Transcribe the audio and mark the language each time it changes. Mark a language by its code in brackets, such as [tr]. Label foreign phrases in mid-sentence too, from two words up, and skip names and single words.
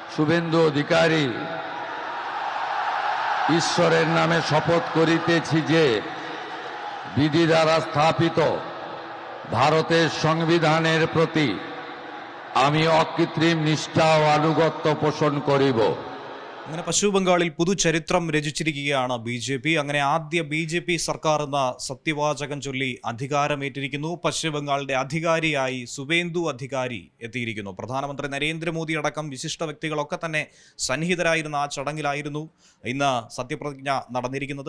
[bn] শুভেন্দু অধিকারী ঈশ্বরের নামে শপথ করিতেছি যে বিধি দ্বারা স্থাপিত ভারতের সংবিধানের প্রতি আমি অকৃত্রিম നിഷ്ഠ ও আনুগত্য পোষণ করিব. [ml] അങ്ങനെ പശ്ചിമ ബംഗാളിൽ പുതുചരിത്രം രചിച്ചിരിക്കുകയാണ് BJP. അങ്ങനെ ആദ്യ BJP സർക്കാർ എന്ന സത്യവാചകം ചൊല്ലി അധികാരമേറ്റിരിക്കുന്നു. പശ്ചിമ ബംഗാളിന്റെ അധികാരിയായി സുവേന്ദു അധികാരി എത്തിയിരിക്കുന്നു. പ്രധാനമന്ത്രി നരേന്ദ്രമോദി അടക്കം വിശിഷ്ട വ്യക്തികളൊക്കെ തന്നെ സന്നിഹിതരായിരുന്ന ആ ചടങ്ങിലായിരുന്നു ഇന്ന് സത്യപ്രതിജ്ഞ നടന്നിരിക്കുന്നത്.